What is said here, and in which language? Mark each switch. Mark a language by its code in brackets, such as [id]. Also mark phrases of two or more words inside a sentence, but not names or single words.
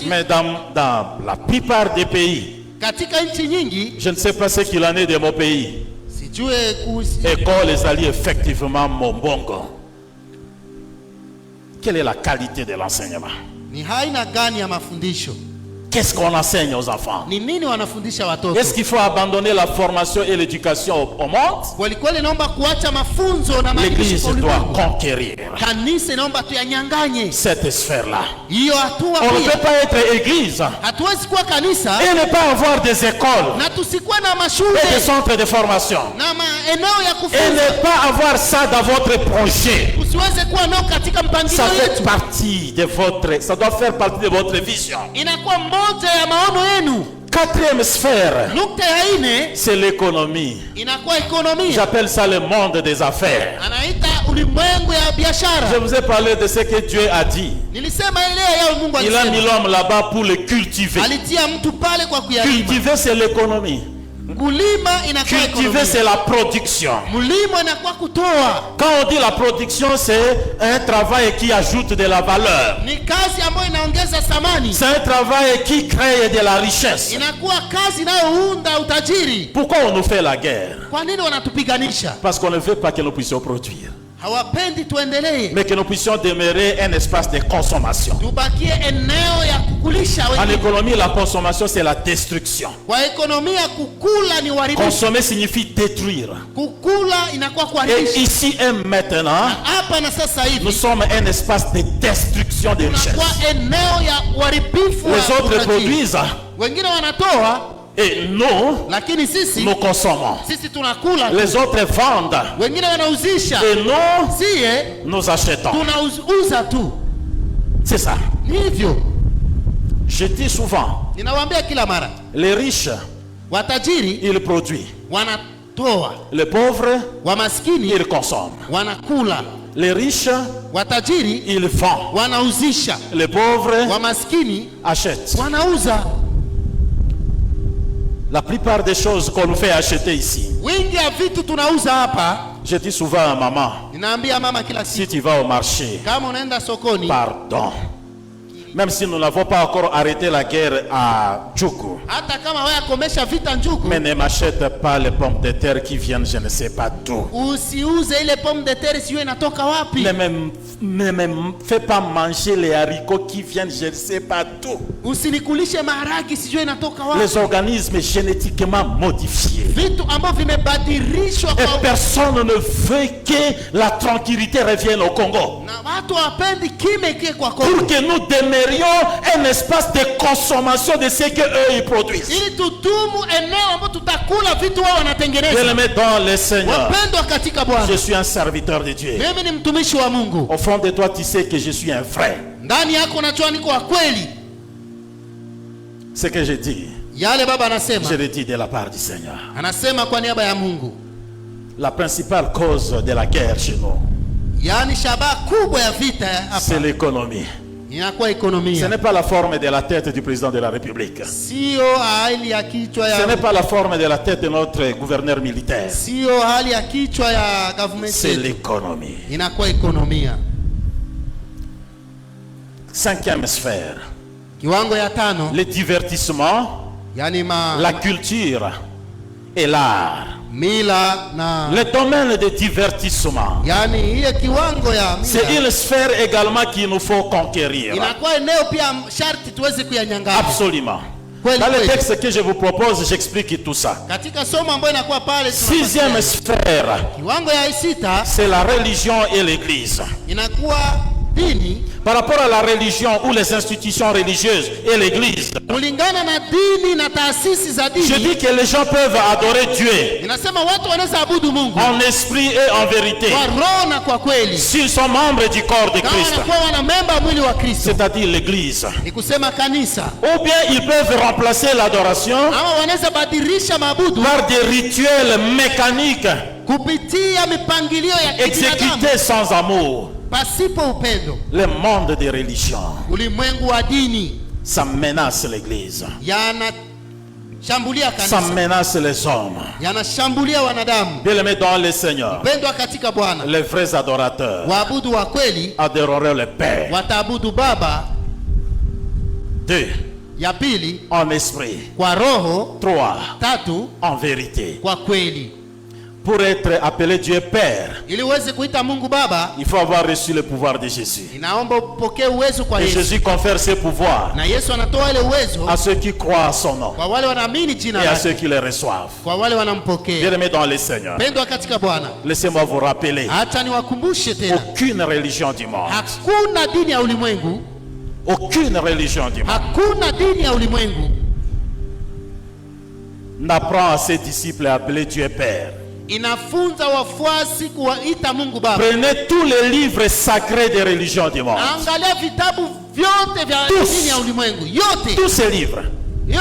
[fr] Mais dans la plupart des pays, [sw] katika nchi nyingi, [fr] je ne sais pas ce qu'il en est de mon pays, [sw] sijue kuhusu [fr] École Les Alliés effectivement Mombongo. Quelle est la qualité de l'enseignement? [sw] ni haina gani ya mafundisho? [fr] Qu'est-ce qu'on enseigne aux enfants? [sw] Ni nini wanafundisha watoto? [fr] Est-ce qu'il faut abandonner la formation et l'éducation au monde? [sw] Kweli naomba kuacha mafunzo na [fr] L'Église doit conquérir [sw] kanisa, naomba tuyanyanganye [fr] cette sphère-là. [sw] hiyo hatua. [fr] On ne peut pas être église [sw] hatuwezi kuwa kanisa [fr] et ne pas avoir des écoles [sw] na tusikuwe na mashule [fr] et des centres de formation [sw] na maeneo ya [fr] et [sw] kufunza, [fr] ne pas avoir ça dans votre projet. [sw] usiweze kuwa nao katika mpangilio [fr] Ça fait [sw] wetu. [fr] partie de votre, ça doit faire partie de votre vision. [sw] Inakuwa moja ya maono yenu. [fr] Quatrième sphère, [sw] nukta ya nne, [fr] c'est l'économie. [sw] inakuwa ekonomia. [fr] J'appelle ça le monde des affaires. [sw] Anaita ulimwengu ya biashara. [fr] Je vous ai parlé de ce que Dieu a dit. [sw] Nilisema ile ya Mungu [fr] Il a mis [sw] alisema. [fr] l'homme là-bas pour le cultiver. [sw] Alitia mtu pale kwa kuyalima. [fr] Cultiver, c'est l'économie. [sw] Kulima inakuwa [fr] Cultiver, [sw] ekonomia. [fr] c'est la production. [sw] Mlimo inakuwa kutoa. [fr] Quand on dit la production, c'est un travail qui ajoute de la valeur. [sw] Ni kazi ambayo inaongeza thamani. [fr] C'est un travail qui crée de la richesse. [sw] Inakuwa kazi inayounda utajiri. [fr] Pourquoi on nous fait la guerre? [sw] Kwa nini wanatupiganisha? [fr] Parce qu'on ne veut pas que nous puissions produire, [sw] Hawapendi tuendelee. [fr] mais que nous puissions demeurer un espace de consommation. [sw] Tubakie eneo ya kukulisha [fr] En [sw] wengine. [fr] économie, la consommation, c'est la destruction. [sw] Kwa ekonomia kukula ni uharibifu. [fr] Consommer signifie détruire. [sw] Kukula inakuwa [fr] Et [sw] kuharibisha. [fr] ici et maintenant, [sw] Hapa na sasa [fr] nous [sw] hivi [fr] sommes un espace de destruction des richesses. [sw] tunakuwa eneo ya uharibifu wa [fr] Les autres [sw] utajiri. [fr] produisent [sw] Wengine wanatoa, [fr] et nous, [sw] lakini sisi [fr] nous consommons. [sw] tunakula. [fr] Les autres vendent [sw] Wengine wanauzisha, [fr] et nous, [sw] sie [fr] nous achetons. [sw] tunauza tu. [fr] C'est ça. [sw] Ni hivyo. [fr] Je dis souvent, [sw] Ninawaambia kila mara, [fr] les riches, [sw] watajiri [fr] ils produisent. [sw] wanatoa, [fr] Les pauvres, [sw] wamaskini [fr] ils consomment. [sw] wanakula. [fr] Les riches, [sw] Watajiri [fr] ils vendent. [sw] wanauzisha, [fr] Les pauvres [sw] wamaskini [fr] achètent. [sw] wanauza. [fr] La plupart des choses qu'on nous fait acheter ici, [sw] Wingi ya vitu tunauza hapa. [fr] je dis souvent à maman, [sw] Ninaambia mama kila [fr] si [sw] siku, [fr] tu vas au marché, [sw] kama unaenda sokoni, [fr] pardon. Même si nous n'avons pas encore arrêté la guerre à Djoukou, [sw] hata kama wewe komesha vita Njugu, [fr] mais ne m'achète pas les pommes de terre qui viennent je ne sais pas d'où. [sw] usiuze ile [fr] pomme de terre [sw] siyo inatoka wapi. [fr] Ne me fais pas manger les haricots qui viennent je ne sais pas d'où. [sw] Usinikulishe maharagi sijui inatoka wapi. [fr] Les organismes génétiquement modifiés. [sw] Vitu ambavyo vimebadilishwa [fr] Et [sw] kwa [fr] personne ne veut que la tranquillité revienne au Congo. [sw] na watu wapendi kime kie kwa [fr] Pour [sw] Kongo. [fr] que nous demeurions un espace de consommation de ce que eux ils produisent. [sw] Ili tudumu eneo ambapo tutakula vitu wao [fr] Je [sw] wanatengeneza. [fr] le mets dans le Seigneur. [sw] Wapendwa katika Bwana, [fr] Je suis un serviteur de Dieu. [sw] mimi ni mtumishi wa Mungu. [fr] Au fond de toi, tu sais que je suis un frère. [sw] Ndani yako unajua niko wa kweli. [fr] Ce que je dis, [sw] Yale baba anasema, [fr] je le dis de la part du Seigneur. [sw] anasema kwa niaba ya Mungu. [fr] La principale cause de la guerre chez nous, [sw] Yaani shabaha kubwa ya vita [fr] c'est [sw] hapa [fr] l'économie. [sw] inakuwa [fr] Ce [sw] ekonomia. [fr] n'est pas la forme de la tête du président de la République. [sw] Sio hali ya kichwa [fr] Ce n'est [sw] ya [fr] pas la forme de la tête de notre gouverneur militaire. [sw] sio hali ya kichwa ya government [fr] C'est [sw] yetu. [fr] l'économie. [sw] Inakuwa ekonomia. [fr] Cinquième sphère, [sw] Kiwango ya tano, [fr] le divertissement, [sw] yani [fr] la culture et l'art. [sw] mila na [fr] Le domaine de divertissement, [sw] yani ile kiwango ya [fr] c'est [sw] mila [fr] une sphère également qu'il nous faut conquérir. [sw] inakuwa eneo pia sharti tuweze kuyanyang'anya. [fr] Absolument. [sw] Kweli, [fr] Dans le [sw] kweli. [fr] texte que je vous propose, j'explique tout ça. [sw] Katika somo ambayo inakuwa pale [fr] Sixième [sw] tunapatia. [fr] sphère, [sw] Kiwango ya sita [fr] c'est la religion et l'église. [sw] inakuwa dini. [fr] Par rapport à la religion ou les institutions religieuses et l'église, [sw] Kulingana na dini na taasisi za [fr] je [sw] dini, [fr] dis que les gens peuvent adorer Dieu [sw] inasema watu wanaweza abudu Mungu [fr] en esprit et en vérité [sw] kwa roho na kwa kweli, [fr] s'ils sont membres du corps de [sw] kama [fr] Christ, [sw] wanakuwa wana memba mwili wa Kristo, [fr] c'est-à-dire l'église. [sw] ni kusema kanisa, [fr] Ou bien ils peuvent remplacer l'adoration [sw] ama wanaweza badilisha maabudu [fr] par des rituels mécaniques [sw] kupitia mipangilio ya kibinadamu [fr] exécutés sans amour. [sw] pasipo upendo. [fr] Le monde des religions, [sw] Ulimwengu wa dini [fr] ça menace l'église, [sw] yanashambulia [fr] ça [sw] kanisa, [fr] menace les hommes. [sw] yanashambulia wanadamu. [fr] Bien-aimés dans le Seigneur, [sw] Pendwa katika Bwana, [fr] les vrais adorateurs [sw] waabudu wa kweli [fr] adoreront le Père. [sw] wataabudu Baba. [fr] 2. [sw] Ya pili [fr] En esprit. [sw] kwa roho. [fr] 3. [sw] Tatu [fr] En vérité. [sw] kwa kweli. [fr] Pour être appelé Dieu Père, [sw] Ili uweze kuita Mungu Baba, [fr] il faut avoir reçu le pouvoir de Jésus. [sw] inaomba upokee uwezo kwa [fr] Et [sw] Yesu, [fr] Jésus confère ses pouvoirs [sw] na Yesu anatoa ile uwezo [fr] à ceux qui croient à son nom [sw] kwa wale wanaamini jina [fr] et à ceux [sw] lake, [fr] qui le reçoivent. [sw] kwa wale wanampokea. [fr] Bien-aimés dans le Seigneur, [sw] Pendwa katika Bwana, [fr] laissez-moi vous rappeler, [sw] acha niwakumbushe tena, [fr] aucune religion du monde, [sw] hakuna dini ya ulimwengu, [fr] aucune religion du monde [sw] hakuna dini ya ulimwengu [fr] n'apprend à ses disciples à appeler Dieu Père. [sw] inafunza wafuasi kuwaita Mungu Baba. [fr] Prenez tous les livres sacrés des religions du monde, [sw] Angalia vitabu vyote vya [fr] Tous. [sw] dini ya ulimwengu yote, [fr] tous ces livres [sw] hiyo